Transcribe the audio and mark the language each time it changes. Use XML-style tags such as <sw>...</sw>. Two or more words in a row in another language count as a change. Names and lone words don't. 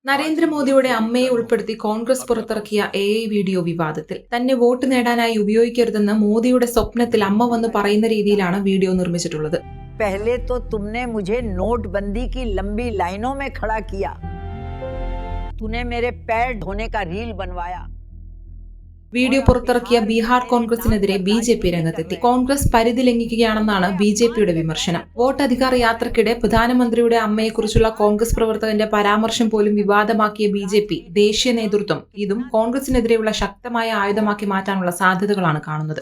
<ml>നരേന്ദ്രമോദിയുടെ അമ്മയെ ഉൾപ്പെടുത്തി കോൺഗ്രസ് പുറത്തിറക്കിയ AI വീഡിയോ വിവാദത്തിൽ തന്നെ വോട്ട് നേടാനായി ഉപയോഗിക്കരുതെന്ന് മോദിയുടെ സ്വപ്നത്തിൽ അമ്മ വന്ന് പറയുന്ന രീതിയിലാണ് വീഡിയോ നിർമ്മിച്ചിട്ടുള്ളത്.</ml> <hi>पहले तो तुमने मुझे नोटबंदी की लंबी लाइनों में खड़ा किया, तूने मेरे पैर धोने का रील बनवाया.</hi> <ml>വീഡിയോ പുറത്തിറക്കിയ ബീഹാർ കോൺഗ്രസിനെതിരെ BJP രംഗത്തെത്തി. കോൺഗ്രസ് പരിധി ലംഘിക്കുകയാണെന്നാണ് BJPയുടെ വിമർശനം. വോട്ടധികാർ യാത്രക്കിടെ പ്രധാനമന്ത്രിയുടെ അമ്മയെക്കുറിച്ചുള്ള കോൺഗ്രസ് പ്രവർത്തകന്റെ പരാമർശം പോലും വിവാദമാക്കിയ BJP ദേശീയ നേതൃത്വം ഇതും കോൺഗ്രസിനെതിരെയുള്ള ശക്തമായ ആയുധമാക്കി മാറ്റാനുള്ള സാധ്യതകളാണ് കാണുന്നത്.</ml>